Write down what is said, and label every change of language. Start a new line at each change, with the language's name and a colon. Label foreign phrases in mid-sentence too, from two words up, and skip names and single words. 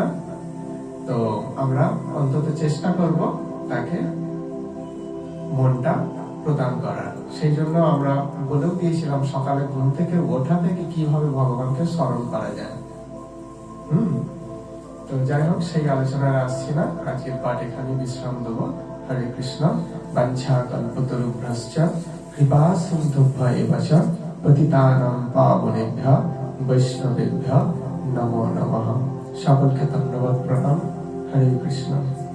Bangla: তো আমরা অন্তত চেষ্টা করব তাকে মনটা প্রদান করার। সেই জন্য আমরা বলেও দিয়েছিলাম সকালে ঘুম থেকে ওঠা থেকে কিভাবে ভগবানকে স্মরণ করা যায়। তো যাই হোক, সেই আলোচনায় আসছি না, আজকের পাঠ এখানে বিশ্রাম দেবো। হরে কৃষ্ণ।
Sanskrit: বাঞ্ছা কল্পতরুভ্যশ্চ কৃপা সিন্ধুভ্যেব চ পতিতানাং পাবনেভ্যো বৈষ্ণবেভ্যো নমো নমঃ।
Bangla: সকলকে ধন্যবাদ, প্রণাম। হরে কৃষ্ণ।